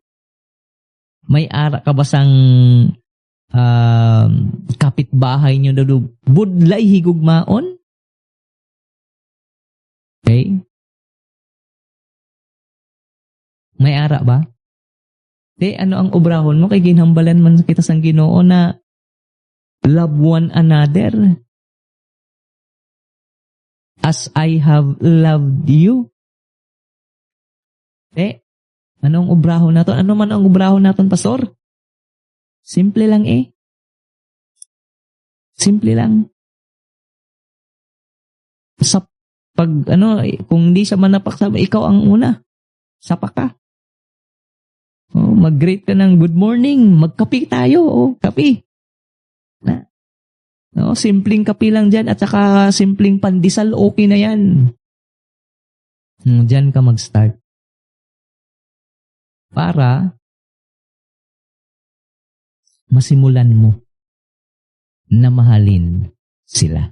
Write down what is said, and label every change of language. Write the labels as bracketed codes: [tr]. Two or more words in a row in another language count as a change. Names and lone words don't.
[hil] May ara ka ba sang kapitbahay nyo daw budlay higugmaon? Okay? May ara ba? Ano ang obrahon mo? Kay ginhambalan man kita sang Ginoo na [en] love one another as I have loved you. [hil] Anong obrahon naton? Ano man ang obrahon naton, Pastor? Simple lang Simple lang. [tl] Sa kung hindi siya manapaksa, ikaw ang una. Sapa ka. Mag-greet ka ng [en] good morning. [tl] Magkape tayo. Kape. Simpleng kape lang dyan at saka simpleng pandesal, okay na yan. Dyan ka mag-start. Para masimulan mo na mahalin sila.